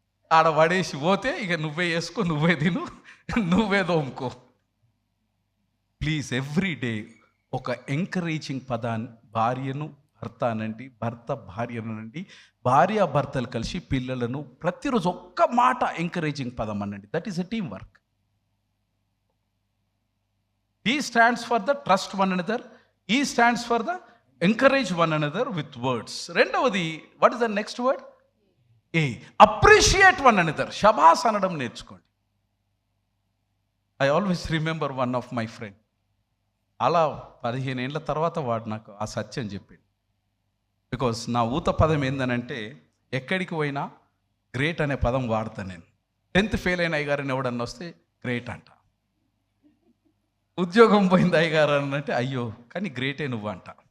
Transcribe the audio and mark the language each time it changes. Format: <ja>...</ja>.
<te>ఆడ పడేసి పోతే ఇక నువ్వే వేసుకో, నువ్వే తిను, నువ్వే దోముకో. ప్లీజ్ ఎవ్రీ డే ఒక ఎంకరేజింగ్ పదాన్ని, భార్యను భర్త అనండి, భర్త భార్యను అనండి, భార్యాభర్తలు కలిసి పిల్లలను ప్రతిరోజు ఒక్క మాట ఎంకరేజింగ్ పదం అనండి.</te> <en>That is a team work. He stands for the trust one another. He stands for the encourage one another with words.</en> <te>రెండవది,</te> <en>what is the next word? Appreciate one another.</en> <te>శబాస్ అనడం నేర్చుకోండి.</te> <en>I always remember one of my friend.</en> <te>అలా 15 ఏళ్ళ తర్వాత వాడు నాకు ఆ సత్యం చెప్పింది. బికాస్ నా ఊత పదం ఏందనంటే, ఎక్కడికి పోయినా గ్రేట్ అనే పదం వాడతాను నేను. 10th ఫెయిల్ అయిన అయ్యగారని ఎవడన్నా వస్తే గ్రేట్ అంట. ఉద్యోగం పోయింది అయ్యగారు అనంటే అయ్యో కానీ గ్రేటే నువ్వు అంట.</te>